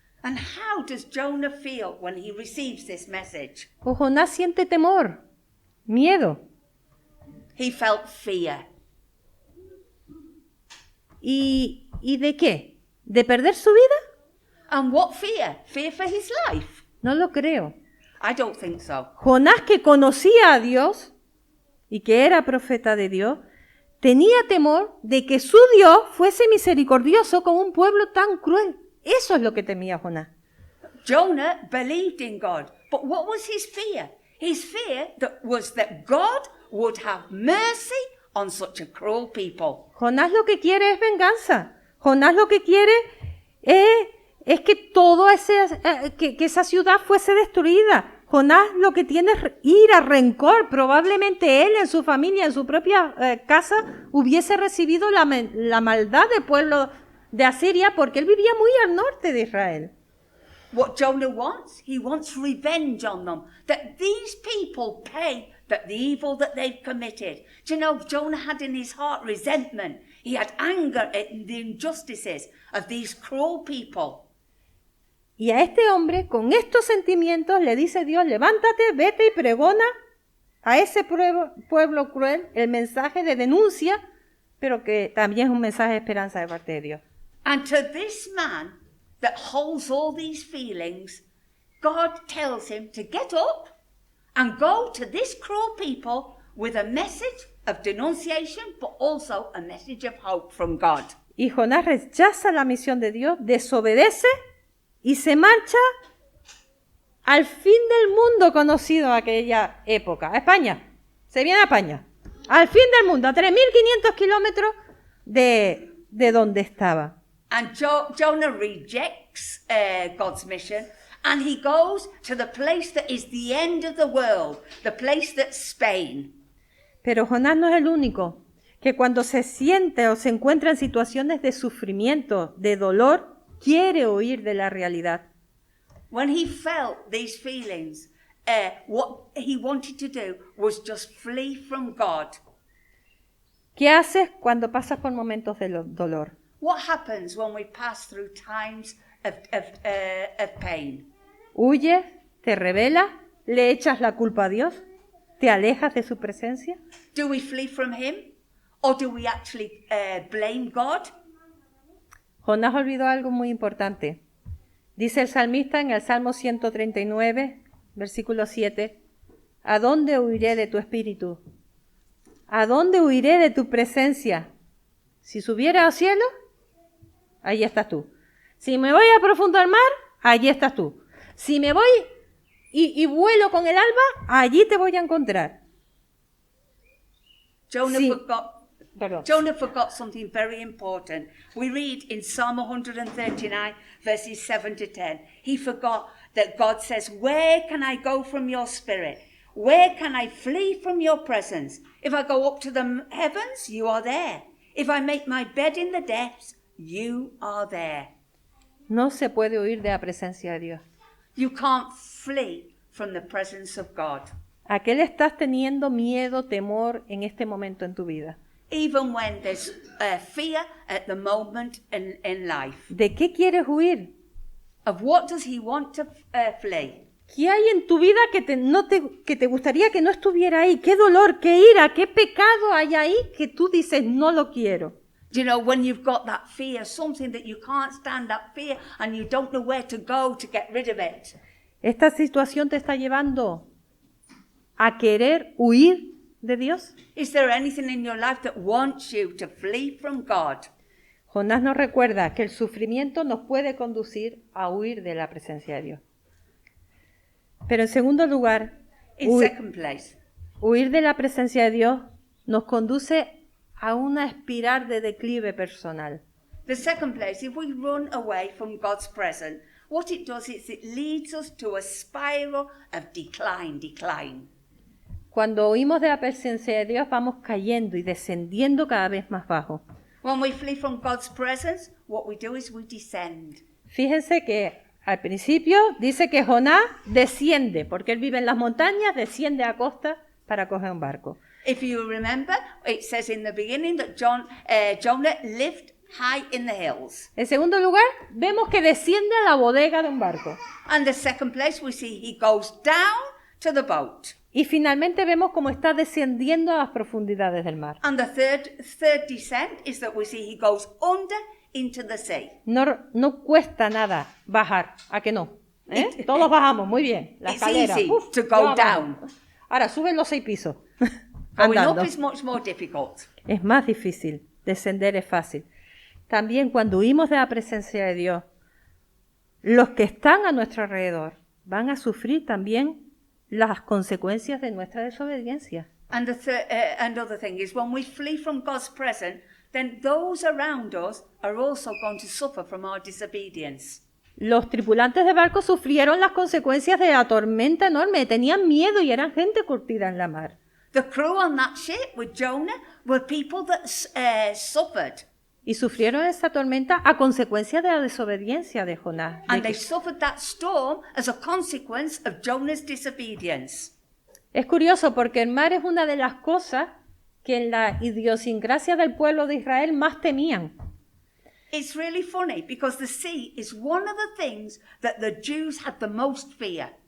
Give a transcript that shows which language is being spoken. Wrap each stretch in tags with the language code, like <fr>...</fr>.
<en>And how does Jonah feel when he receives this message?</en> <es>Pues Jonás siente temor, miedo.</es> <en>He felt fear.</en> <es>¿Y de qué? ¿De perder su vida?</es> <en>And what fear? Fear for his life?</en> <es>No lo creo.</es> <en>I don't think so.</en> <es>Jonás, que conocía a Dios y que era profeta de Dios, tenía temor de que su Dios fuese misericordioso con un pueblo tan cruel. Eso es lo que temía Jonás.</es> <en>Jonah believed in God, but what was his fear? His fear was that God would have mercy on such a cruel people.</en> <es>Jonás lo que quiere es venganza. Jonás lo que quiere es que que esa ciudad fuese destruida. Jonás lo que tiene es ira, rencor. Probablemente él en su familia, en su propia casa, hubiese recibido la maldad del pueblo de Asiria, porque él vivía muy al norte de Israel.</es> <en>What Jonah wants, he wants revenge on them, that these people pay the evil that they've committed. Do you know, Jonah had in his heart resentment. He had anger at the injustices of these cruel people.</en> <es>Y a este hombre, con estos sentimientos, le dice Dios: levántate, vete y pregona a ese pueblo cruel el mensaje de denuncia, pero que también es un mensaje de esperanza de parte de Dios.</es> <en>And to this man that holds all these feelings, God tells him to get up and go to this cruel people with a message of denunciation, but also a message of hope from God.</en> <es>Y Jonás rechaza la misión de Dios, desobedece y se marcha al fin del mundo conocido en aquella época, a España. Se viene a España, al fin del mundo, a 3.500 kilómetros de donde estaba.</es> <en>And Jonah rejects God's mission, and he goes to the place that is the end of the world, the place that's Spain.</en> <es>Pero Jonás no es el único que cuando se siente o se encuentra en situaciones de sufrimiento, de dolor, quiere huir de la realidad.</es> <en>When he felt these feelings, what he wanted to do was just flee from God.</en> <es>¿Qué haces cuando pasas por momentos de dolor?</es> <en>What happens when we pass through times of pain?</en> <es>¿Huyes? ¿Te rebelas? ¿Le echas la culpa a Dios? ¿Te alejas de su presencia?</es> <en>Do we flee from him? Or do we actually blame God?</en> <es>Jonás olvidó algo muy importante. Dice el salmista en el Salmo 139, versículo 7, ¿a dónde huiré de tu espíritu? ¿A dónde huiré de tu presencia? Si subiera al cielo, allí estás tú. Si me voy a profundo al mar, allí estás tú. Si me voy y vuelo con el alba, allí te voy a encontrar.</es> <en>Jonah forgot something very important. We read in Psalm 139, verses 7 to 10. He forgot that God says, where can I go from your spirit? Where can I flee from your presence? If I go up to the heavens, you are there. If I make my bed in the depths, you are there.</en> <es>No se puede huir de la presencia de Dios.</es> <en>You can't flee from the presence of God.</en> <es>¿A qué le estás teniendo miedo, temor en este momento en tu vida?</es> <en>Even when there's fear at the moment in life.</en> <es>¿De qué quieres huir?</es> <en>Of what does he want to flee?</en> <es>¿Qué hay en tu vida que te gustaría que no estuviera ahí? ¿Qué dolor, qué ira, qué pecado hay ahí que tú dices no lo quiero?</es> <en>You know, when you've got that fear, something that you can't stand, that fear, and you don't know where to go to get rid of it.</en> <es>¿Esta situación te está llevando a querer huir de Dios?</es> <en>Is there anything in your life that wants you to flee from God?</en> <es>Jonás nos recuerda que el sufrimiento nos puede conducir a huir de la presencia de Dios. Pero en segundo lugar,</es> <en>In second place,</en> <es>huir de la presencia de Dios nos conduce a una espiral de declive personal.</es> <en>the second place, if we run away from God's presence, what it does is it leads us to a spiral of decline.</en> <es>Cuando huimos de la presencia de Dios vamos cayendo y descendiendo cada vez más bajo.</es> <en>When we flee from God's presence, what we do is we descend.</en> <es>Fíjense que al principio dice que Jonás desciende, porque él vive en las montañas, desciende a costa para coger un barco.</es> <en>If you remember, it says in the beginning that Jonah lived high in the hills.</en> <es>En segundo lugar, vemos que desciende a la bodega de un barco.</es> <en>And the second place we see he goes down to the boat.</en> <es>Y finalmente vemos cómo está descendiendo a las profundidades del mar.</es> <en>And the third descent is that we see he goes under into the sea.</en> <es>No cuesta nada bajar, ¿a que no? ¿Eh? Todos bajamos, muy bien. La</es> <en>It's</en> <es>escalera.</es> <en>easy ¡Uf! to go</en> <es>ya vamos.</es> <en>down.</en> <es>Ahora, suben los 6 pisos.</es> <en>Going</en> <es>Andando.</es> <en>up is much more difficult.</en> <es>Es más difícil, descender es fácil. También cuando huimos de la presencia de Dios, los que están a nuestro alrededor van a sufrir también las consecuencias de nuestra desobediencia.</es> <en>And another thing is when we flee from God's presence, then those around us are also going to suffer from our disobedience.</en> <es>Los tripulantes de barco sufrieron las consecuencias de la tormenta enorme, tenían miedo y eran gente curtida en la mar.</es> <en>The crew on that ship with Jonah were people that suffered.</en> <es>Y sufrieron esa tormenta a consecuencia de la desobediencia de Jonás.</es> <en>And they suffered that storm as a consequence of Jonah's disobedience.</en> <es>Es curioso porque el mar es una de las cosas que en la idiosincrasia del pueblo de Israel más temían.</es> <en>It's really funny because the sea is one of the things that the Jews had the most fear.</en>